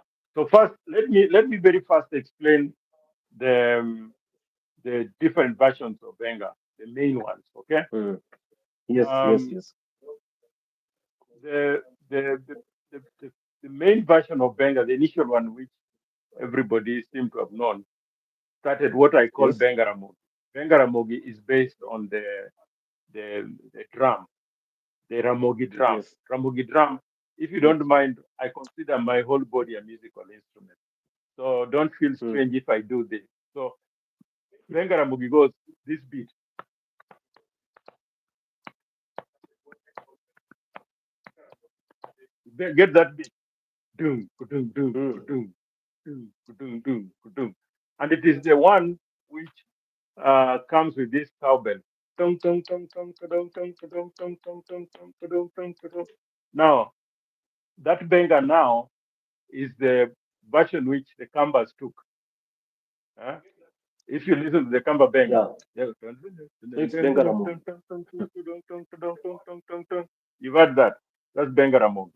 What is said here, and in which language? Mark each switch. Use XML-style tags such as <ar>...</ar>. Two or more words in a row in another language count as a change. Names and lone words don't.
<en>So first, let me very fast explain the the different versions of Benga, the main ones. Okay. Mm. Yes. Yes. Um, Yes. the, the, the, the, the, the main version of Benga, the initial one, which everybody seems to have known, started what I call Yes. Benga Ramogi. Benga Ramogi is based on the drum, the Ramogi drum. Yes. Ramogi drum, if you don't Yes. mind, I consider my whole body a musical instrument. So don't feel Mm. strange if I do this. So Benga Ramogi goes this beat. Get that beat. Doom, doom, doom, Mm. doom, doom, doom, doom, doom. And it is the one which comes with this cowbell. Tung, tung, tung, tung, tung, tung, tung, tung, tung, tung, tung, tung, tung, tung. Now, that benga now is the version which the Kambas took. Huh? If you listen to the Kamba benga, Yeah. So it's Benga Ramogi. you've heard that. That's Benga Ramogi.</en>